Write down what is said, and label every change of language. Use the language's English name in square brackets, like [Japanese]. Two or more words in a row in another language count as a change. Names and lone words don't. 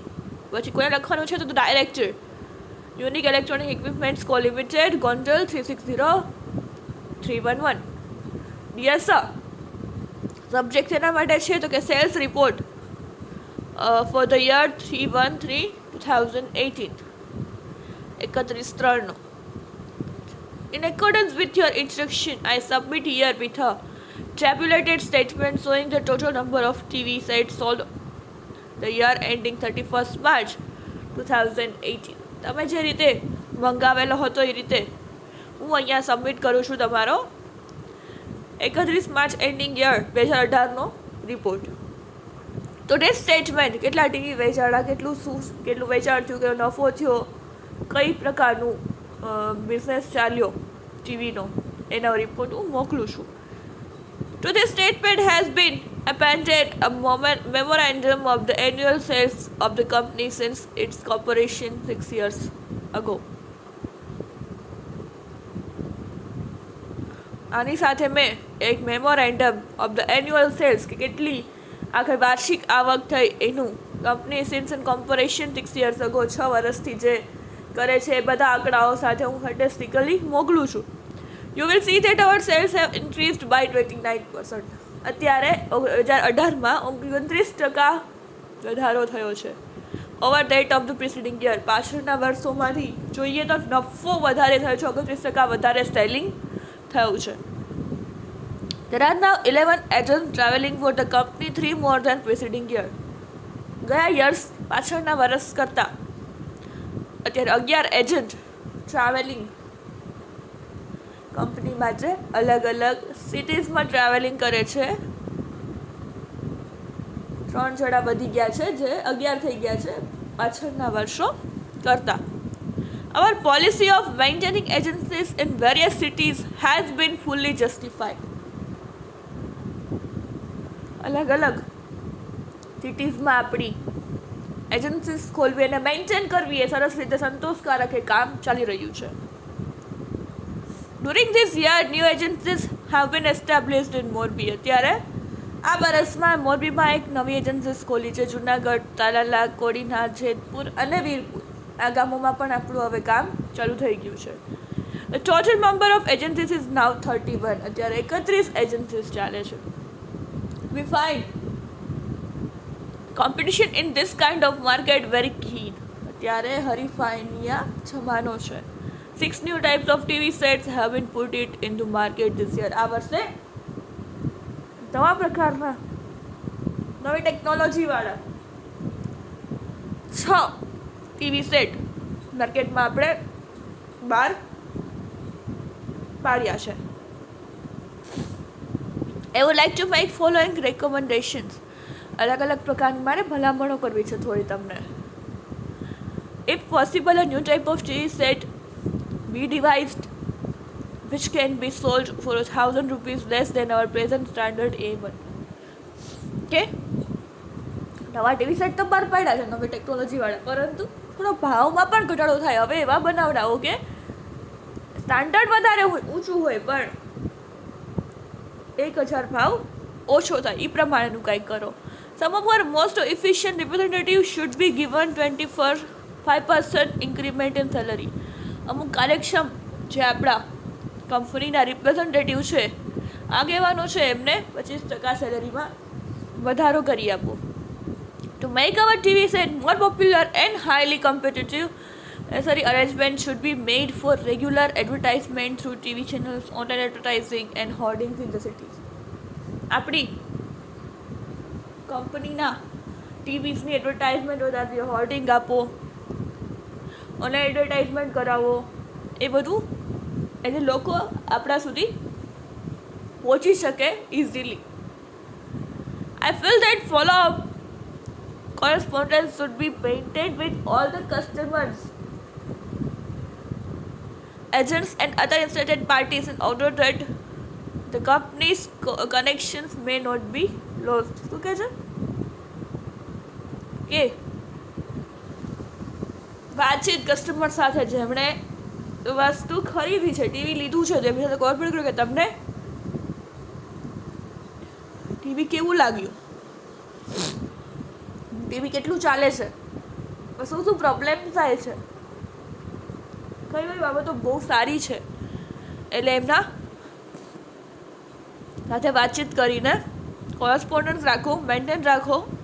[Gujarati] પછી કોને લખવાનું છે તો ડાયરેક્ટર યુનિક ઇલેક્ટ્રોનિક ઇક્વિપમેન્ટ્સ કો લિમિટેડ, ગોંડલ 360311. [English] Dear Sir, [Gujarati] સબ્જેક્ટ એના માટે છે તો કે [English] sales report for the year [Gujarati] 3/13/2018, 31/3. [English] In accordance with your instruction, I submit here with a tabulated statement showing the total number of TV sets sold the year ending 31st March 2018. [Gujarati] તમે જે રીતે મંગાવેલો હતો એ રીતે હું અહીંયા સબમિટ કરું છું તમારો 31 માર્ચ [English] ending year [Gujarati] 2018નો રિપોર્ટ. તો [English] the statement, [Gujarati] કેટલા ટીવી વેચાણા, કેટલું વેચાણ થયું, કેટલો નફો થયો, કઈ પ્રકારનું બિઝનેસ ચાલ્યો ટીવીનો, એનો રિપોર્ટ હું મોકલું છું. [English] To this statement has been appended a memorandum of the annual sales of the company since its corporation 6 years ago. [Gujarati] આની સાથે મેં એક [English] memorandum of the annual sales [Gujarati] કે કેટલી આખી વાર્ષિક આવક થઈ એનું કંપની [English] since and corporation 6 years ago, [Gujarati] 6 વર્ષથી જે કરે છે એ બધા આંકડાઓ સાથે હું સ્ટેટિસ્ટિકલી મોકલું છું. [English] You will see that our sales have increased by 29%. [Gujarati] અત્યારે 2018માં 29% વધારો થયો છે. [English] over that of the preceding year, [Gujarati] પાછળના વર્ષોમાંથી જોઈએ તો નફો વધારે થયો છે, 29% વધારે સેલિંગ થયું છે. [English] There are now 11 agents traveling for the company, 3 more than preceding year. [Gujarati] ગયા યર્સ પાછળના વર્ષ કરતાં અત્યારે 11 એજન્ટ ટ્રાવેલિંગ કંપની માટે અલગ અલગ સિટીઝમાં ટ્રાવેલિંગ કરે છે. 3 જણા વધી ગયા છે, જે 11 થઈ ગયા છે પાછળના વર્ષો કરતાં. [English] Our policy of maintaining agencies in various cities has been fully justified. [Gujarati] અલગ અલગ સિટીઝમાં આપણી એજન્સીસ ખોલવી અને મેન્ટેન કરવી એ સરસ રીતે સંતોષકારક એ કામ ચાલી રહ્યું છે. [English] During this year new agencies have been established in Morbi. [Gujarati] અત્યારે આ વર્ષમાં મોરબીમાં એક નવી એજન્સીસ ખોલી છે. જુનાગઢ, તાલાલા, કોડીનાર, જેતપુર અને વીરપુર આ ગામોમાં પણ આપણું હવે કામ ચાલુ થઈ ગયું છે. [English] The total number of agencies is now 31. [Gujarati] અત્યારે 31 એજન્સીસ ચાલે છે. [English] We find competition in this kind of market very keen. [Gujarati] અત્યારે હરીફાઈની આ જમાનો છે. [English] 6 new types of TV sets have been put it into market this year. [Gujarati] આ વર્ષે નવા પ્રકારના નવી ટેકનોલોજીવાળા 6 ટીવી સેટ માર્કેટમાં આપણે બહાર પાડ્યા છે. [English] I would like to make following recommendations. [Gujarati] અલગ અલગ પ્રકારની મારે ભલામણો કરવી છે થોડી તમને. [English] If possible, a new type of TV set be devised which can be sold for 1,000 rupees less than our present standard A1. Okay? [Gujarati] નવા ટીવી સેટ તો બહાર પાડ્યા છે નવી ટેકનોલોજીવાળા, પરંતુ થોડો ભાવમાં પણ ઘટાડો થાય. હવે એવા બનાવડાવો કે સ્ટાન્ડર્ડ વધારે હોય, ઊંચું હોય, પણ 1,000 ભાવ ઓછો થાય એ પ્રમાણેનું કંઈક કરો. [English] Some of our most efficient representatives should be given 25% increment in salary. [Gujarati] અમુક કાર્યક્ષમ જે આપણા કંપનીના રિપ્રેઝેન્ટેટિવ છે, આગેવાનો છે, એમને 25% સેલરીમાં વધારો કરી આપો. [English] To make our TV set more popular and highly competitive, necessary arrangements should be made for regular advertisement through TV channels, online advertising and hoardings in the cities. [Gujarati] આપણી કંપનીના ટીવીસની એડવર્ટાઇઝમેન્ટ વધારવી, હોર્ડિંગ આપો, [English] online advertisement [Gujarati] કરાવો, એ બધું એટલે લોકો આપણા સુધી પહોંચી શકે ઇઝીલી. [English] I feel that follow-up correspondence should be maintained with all the customers, agents and other interested parties in order that the company's connections may not be lost. [Gujarati] શું કહે છે કે વાતચીત કસ્ટમર સાથે, જેમણે વસ્તુ ખરીદી છે, ટીવી લીધું છે, જેમની સાથે કોર્પોરેટ કર્યું કે તમને ટીવી કેવું લાગ્યું, ટીવી કેટલું ચાલે છે, શું શું પ્રોબ્લેમ થાય છે, કઈ કઈ બાબતો બહુ સારી છે, એટલે એમના સાથે વાતચીત કરીને કોરસ્પોન્ડન્સ રાખો, મેન્ટેન રાખો.